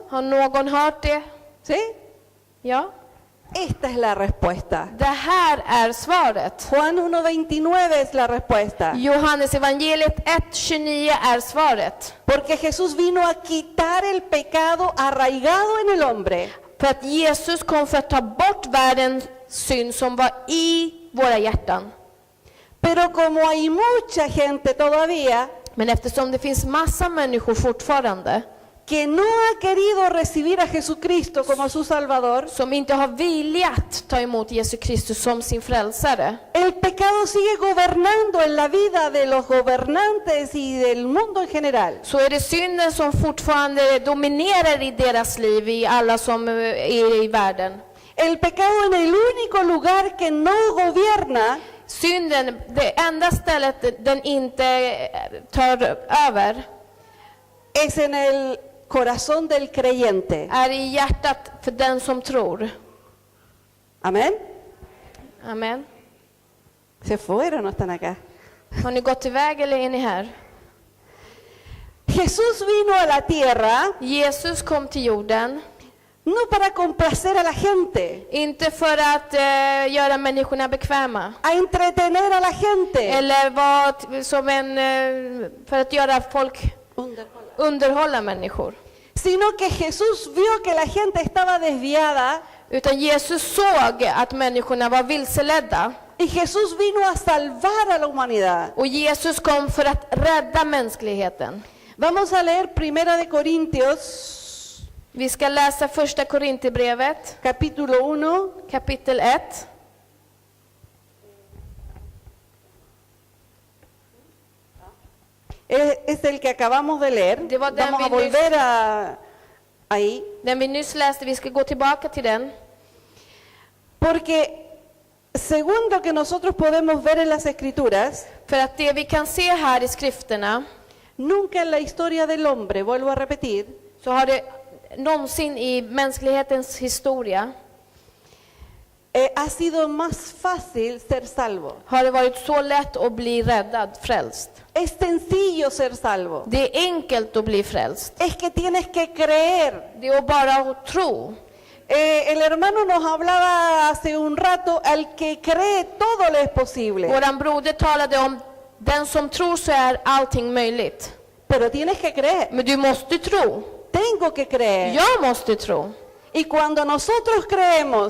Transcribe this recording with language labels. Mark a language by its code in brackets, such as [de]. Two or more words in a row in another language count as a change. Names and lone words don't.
[sv] Har någon hört det? [es] ¿Sí? [sv] Ja. [es] Esta es la respuesta. [sv] Det här är svaret. [es] Juan 1:29 es la respuesta. [sv] Johannes evangeliet 1:29 är svaret. [es] Porque Jesús vino a quitar el pecado arraigado en el hombre. [sv] För att Jesus kom för att ta bort världens synd som var i våra hjärtan. [es] Pero como hay mucha gente todavía [sv] Men eftersom det finns massa människor fortfarande [es] que no ha querido recibir a Jesucristo como su Salvador, [sv] som inte har viljat ta emot Jesus Kristus som sin frälsare, [es] el pecado sigue gobernando en la vida de los gobernantes y del mundo en general. [sv] så är det synden som fortfarande dominerar i deras liv, i alla som är i världen. [es] El pecado en el único lugar que no gobierna [sv] Synden, det enda stället den inte tar över, [es] es en el corazón del creyente. [sv] är i hjärtat för den som tror. [es] Amén. [sv] Amen. [es] Se fueron, no están acá. [sv] Har ni gått iväg eller är ni här? [es] Jesús vino a la tierra [sv] Jesus kom till jorden, [es] no para complacer a la gente, [sv] inte för att göra människorna bekväma. [es] a entretener a la gente, [sv] Eller var som för att göra folk underhålla människor. [es] sino que Jesús vio que la gente estaba desviada [sv] Utan Jesus såg att människorna var vilseledda. [es] y Jesús vino a salvar a la humanidad. [sv] Och Jesus kom för att rädda mänskligheten. [es] Vamos a leer Primera de Corintios, [sv] Vi ska läsa första Korinthierbrevet, [es] capítulo 1, [sv] kapitel 1. [es] es el que acabamos de leer. [sv] Det var den [es] Vamos a [sv] vi nyss- [es] volver ahí, [sv] Den vi nyss läste, vi ska gå tillbaka till den. [es] porque según lo que nosotros podemos ver en las Escrituras, [sv] För att det vi kan se här i skrifterna, [es] nunca en la historia del hombre, vuelvo a repetir, [sv] så har det någonsin i mänsklighetens historia [es] ha sido más fácil ser salvo. [sv] har det varit så lätt att bli räddad, frälst. [es] Es sencillo ser salvo. [sv] Det är enkelt att bli frälst. [es] Es que tienes que creer. [sv] Det är bara att tro. [es] El hermano nos hablaba hace un rato, al que cree todo le es posible. [sv] Våran broder talade om den som tror så är allting möjligt. [es] Pero tienes que creer. [sv] Men du måste tro. [es] Tengo que creer. [sv] Jag måste tro. [es] Y cuando nosotros creemos